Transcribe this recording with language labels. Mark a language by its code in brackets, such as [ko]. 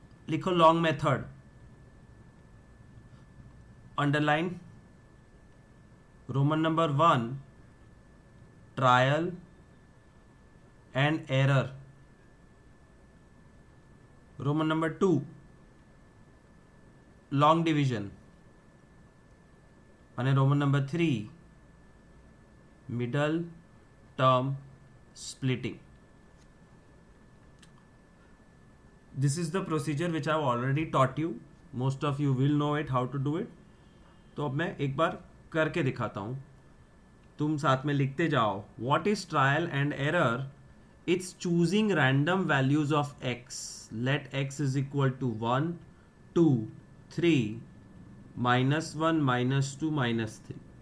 [hi] लिखो [en] long method, underline Roman number 1 trial and error, Roman number 2 long division, [gu] અને [en] Roman number 3 middle term splitting. This is the procedure which I have already taught you. Most of you will know it, how to do it. [hi] तो अब मैं एक बार करके दिखाता हूँ, तुम साथ में लिखते जाओ. [en] What is trial and error? It's choosing random values of x. Let x is equal to 1, 2, 3, -1, -2, -3.